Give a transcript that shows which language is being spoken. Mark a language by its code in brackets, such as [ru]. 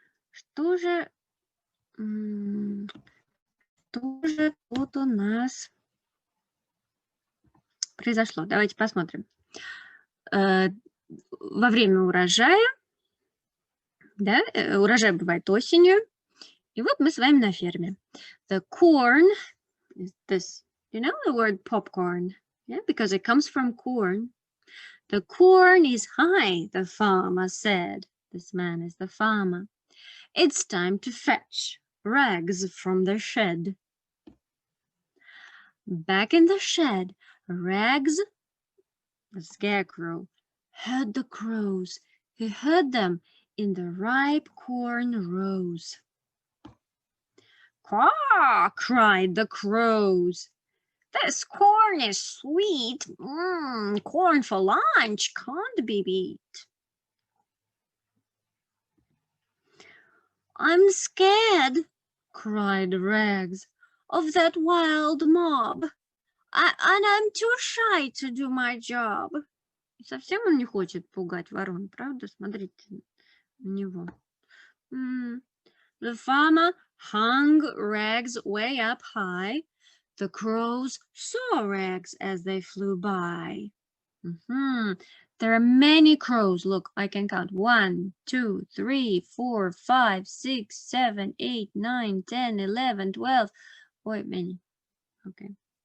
[ru] Что же тут у нас произошло? Давайте посмотрим. Во время урожая, да, урожай бывает осенью, и вот мы с вами на ферме. [en] The corn is this, you know the word popcorn? Yeah, because it comes from corn. The corn is high, the farmer said. This man is the farmer. It's time to fetch Rags from the shed. Back in the shed, Rags, the scarecrow, heard the crows. He heard them in the ripe corn rows. Caw, cried the crows. This corn is sweet. Corn for lunch can't be beat. I'm scared, cried Rags, of that wild mob. And I'm too shy to do my job. [ru] Совсем он не хочет пугать ворон, правда? Смотрите на него. [en] The farmer hung Rags way up high. The crows saw Rags as they flew by. There are many crows. Look, I can count. 1, 2, 3, 4, 5, 6, 7, 8, 9, 10, 11, 12. Wait, many. Okay.